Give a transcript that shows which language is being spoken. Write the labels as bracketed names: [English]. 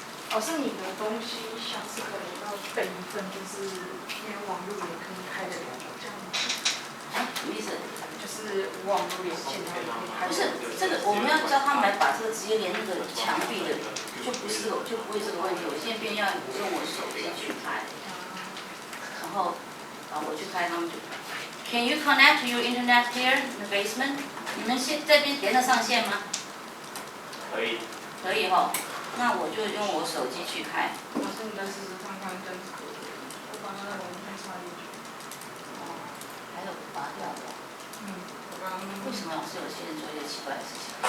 [Chinese] 老师，你的东西像是可能要备一份，就是因为网络也可以开得了，这样啊，什么意思？就是网络连线它也可以开得了。不是这个，我们要教他们来把这个直接连那个墙壁的，就不会这个问题。我现在变要用我手机去开，然后我去开，他们就。 [English] Can you connect to your internet here in the basement? [Chinese] 你们这边连得上线吗？可以。可以哈，那我就用我手机去开。老师，你再试试看看这样子可以。我把那个网线插进去。还有拔掉的。我刚。为什么老是有些人做一些奇怪的事情？